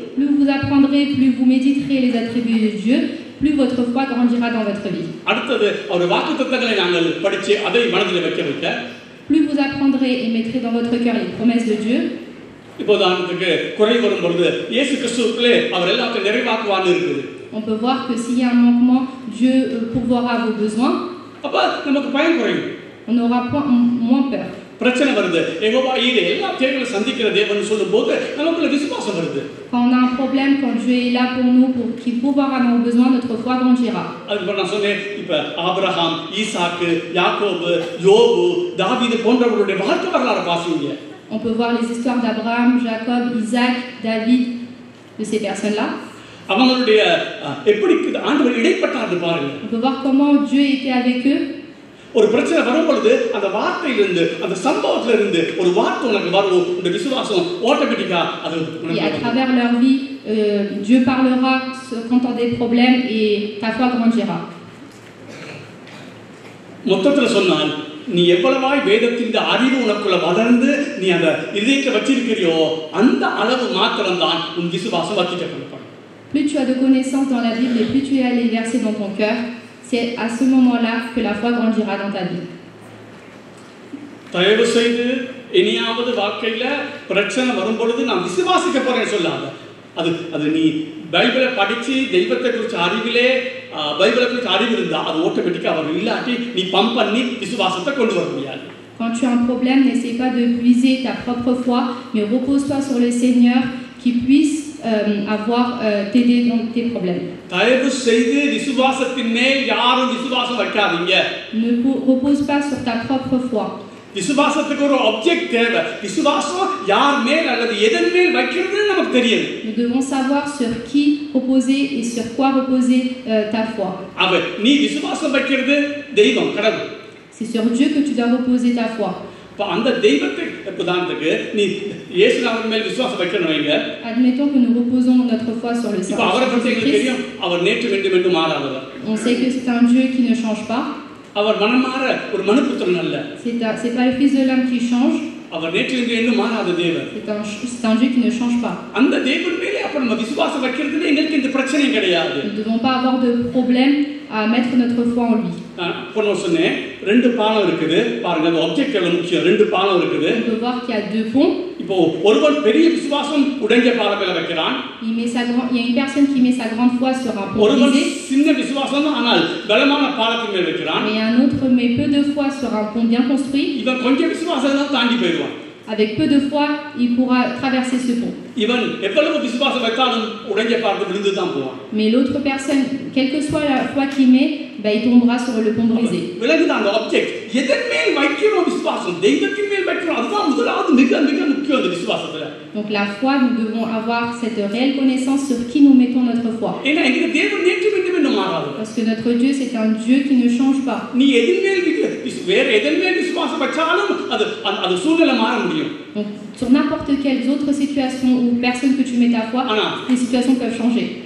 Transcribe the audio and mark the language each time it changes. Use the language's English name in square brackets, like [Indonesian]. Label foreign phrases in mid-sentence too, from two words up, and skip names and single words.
[French] Plus vous apprendrez, plus vous méditerez les attributs de Dieu, plus votre foi grandira dans votre vie. [Tamil] அடுத்தது அவர் வாக்குத்தத்தங்களை நாங்கள் படிச்சு அதை மனதில் வைக்க [French] plus vous apprendrez et mettrez dans votre cœur les promesses de Dieu. [Tamil] இப்போதானத்துக்கு குறை வரும் பொழுது இயேசு கிறிஸ்துவுக்குள்ளே அவர் எல்லாத்தையும் நிறைவாக்குவான்னு இருக்குது. [French] On peut voir que s'il y a un manquement, Dieu pourvoira vos besoins. [Tamil] அப்ப நமக்கு பயம் குறையும். [French] On aura moins peur. [Tamil] பிரச்சனை வருது, யெகோவா ஈரே எல்லா தேவைகளை சந்திக்கிற தேவன் சொல்லும்போது நமக்குள்ள விசுவாசம் வருது. [French] Quand on a un problème, quand Dieu est là pour nous, qui pourvoira à nos besoins, notre foi grandira. [Tamil] அதுக்கு நான் சொன்னேன், இப்ப ஆபிரகாம், ஈசாக்கு, யாக்கோபு, யோபு, தாவீது போன்றவர்களுடைய வாழ்க்கை வரலாறு வாசிங்க. [French] On peut voir les histoires d'Abraham, Jacob, Isaac, David, de ces personnes-là. [Tamil] அவங்களுடைய எப்படி ஆண்டவர் இடைப்பட்டார்னு பாருங்க. [French] On peut voir comment Dieu était avec eux. [Tamil] ஒரு பிரச்சனை வரும் பொழுது அந்த வார்த்தையிலிருந்து அந்த சம்பவத்துல இருந்து ஒரு வார்த்தை உனக்கு வரும், இந்த விசுவாசம் ஆட்டோமேட்டிக்கா அது. [French] Et à travers leur vie, Dieu parlera quand tu as des problèmes et ta foi grandira. [Tamil] மொத்தத்துல சொன்னால், நீ எவ்வளவாய் வேதத்தின் அறிவு உனக்குள்ள வளர்ந்து நீ அந்த இதயத்தை வச்சிருக்கிறியோ அந்த அளவு மாத்திரம்தான் உன் விசுவாசம் வச்சிக்கப்படும். [French] Plus tu as de connaissances dans la Bible et plus tu as les versets dans ton cœur, c'est à ce moment-là que la foi grandira dans ta vie. [Tamil] தயவு செய்து இனியாவது வாழ்க்கையில பிரச்சனை வரும் பொழுது நான் விசுவாசிக்க போறேன்னு சொல்லாத. அது நீ பைபிளை படிச்சு தெய்வத்தை குறிச்ச அறிவிலே பைபிளை குறிச்ச அறிவு இருந்தா அது ஆட்டோமேட்டிக்கா அவர் இல்லாட்டி நீ பம்ப் பண்ணி விசுவாசத்தை கொண்டு வர முடியாது. [French] Quand tu as un problème, n'essaie pas de puiser ta propre foi, mais repose-toi sur le Seigneur qui puisse t'aider dans tes problèmes. [Tamil] தயவு செய்து விசுவாசத்தின் மேல் யாரும் விசுவாசம் வைக்காதீங்க. [French] Ne repose pas sur ta propre foi. [Tamil] விசுவாசத்துக்கு ஒரு ஆப்ஜெக்ட் தேவை. விசுவாசம் யார் மேல் அல்லது எதன் மேல் வைக்கிறதுன்னு நமக்கு தெரியும். [French] Nous devons savoir sur qui reposer et sur quoi reposer ta foi. [Tamil] நீ விசுவாசம் வைக்கிறது தெய்வம், கடவுள். [French] C'est sur Dieu que tu dois reposer ta foi. [Tamil] அந்த தெய்வத்தை உதாரணத்துக்கு நீ இயேசுவின் மேல் விசுவாசம் வைக்கணும் வைங்க. [French] Admettons que nous reposons notre foi sur le Seigneur. [Tamil] அவரை பற்றி எங்களுக்கு தெரியும், அவர் நேற்று என்று மாறாதவர். [French] On sait que c'est un Dieu qui ne change pas. [Tamil] அவர் மனமாற ஒரு மனுபுத்திரன் அல்ல. [French] C'est pas le fils de l'homme qui change. [Tamil] அவர் நேற்று என்று மாறாத தேவன். [French] C'est un Dieu qui ne change pas. [Tamil] அந்த தேவன் மேலே அப்ப நம்ம விசுவாசம் வைக்கிறதுல எங்களுக்கு இந்த பிரச்சனை கிடையாது. [French] Nous ne devons pas avoir de problème à mettre notre foi en lui. [Tamil] போன சொன்னேன், ரெண்டு பாலம் இருக்குது பாருங்க. அந்த ஆப்ஜெக்ட்ல முக்கியம் ரெண்டு பாலம் இருக்குது. [French] On peut voir qu'il y a deux ponts. [Tamil] இப்போ ஒருவன் பெரிய விசுவாசம் உடைஞ்ச பாலம் மேல வைக்கிறான். [French] Il y a une personne qui met sa grande foi sur un pont [Tamil] ஒருவன் [French] brisé. [Tamil] சின்ன விசுவாசம் ஆனால் பலமான பாலத்தின் மேல் வைக்கிறான். [French] Mais un autre met peu de foi sur un pont bien construit. [Tamil] இவன் கொஞ்சம் விசுவாசம் தாண்டி போயிடுவான். [French] Avec peu de foi, il pourra traverser ce pont. [Tamil] இவன் எவ்வளவு விசுவாசம் வைத்தாலும் உடைஞ்ச பாலத்தில் விழுந்து தான் போவான். [French] Mais l'autre personne, quelle que soit la foi qu'il met, il tombera sur le pont brisé. [Tamil] விலகுதான் அந்த ஆப்ஜெக்ட். எதன் மேல் வைக்கிறோம் விசுவாசம், தெய்வத்தின் மேல் வைக்கிறோம், அதுதான் முதலாவது மிக மிக முக்கியம் அந்த விசுவாசத்துல. [French] Donc la foi, nous devons avoir cette réelle connaissance sur qui nous mettons notre foi. [Tamil] ஏன்னா எங்க தேவன் நேற்று என்று மாறாதவர். [French] Parce que notre Dieu, c'est un Dieu qui ne change pas. [Tamil] நீ எதன் மேல் வேற எதன் மேல் விசுவாசம் வச்சாலும் அது சூழ்நிலை மாற முடியும். [French] Donc sur n'importe quelle autre situation ou personne que tu mets ta foi, les situations peuvent changer.